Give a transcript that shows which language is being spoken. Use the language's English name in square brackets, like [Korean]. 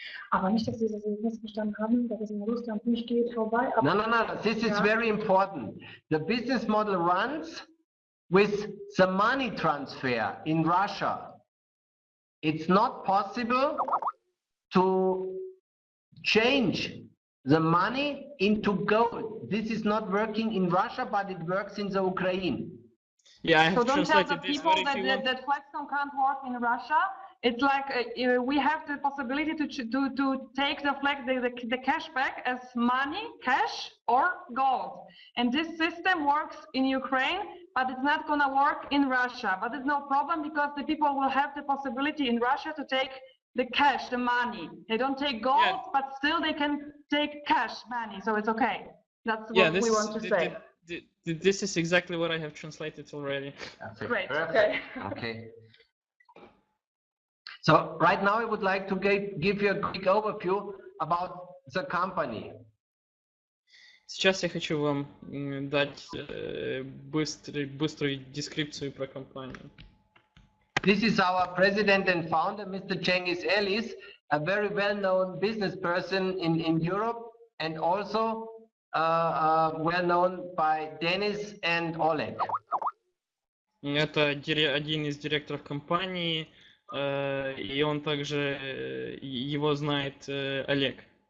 [German] Aber nicht, dass Sie das missverstanden haben, dass es in Russland nicht geht, vorbei. [English] No, this is very important. The business model runs with the money transfer in Russia. It's not possible to change the money into gold. This is not working in Russia, but it works in the Ukraine. Yeah, I have so don't tell the translated this, people but if you want... that Flexkom can't work in Russia. It's like we have the possibility to take the cash back as money, cash or gold. And this system works in Ukraine, but it's not going to work in Russia. But it's no problem because the people will have the possibility in Russia to take the cash, the money. They don't take gold, but still they can take cash money. So it's okay. That's what we want to say. This is exactly what I have translated already. Great. Okay. Okay. So right now I would like to give you a quick overview about the company. [Russian] Сейчас я хочу вам дать быструю дескрипцию про компанию. [English] This is our president and founder, Mr. Cengiz Elis, a very well-known business person in Europe, and also well known by Denis and Oleg. [Russian] Это один из директоров компании, и он также, его знает Олег.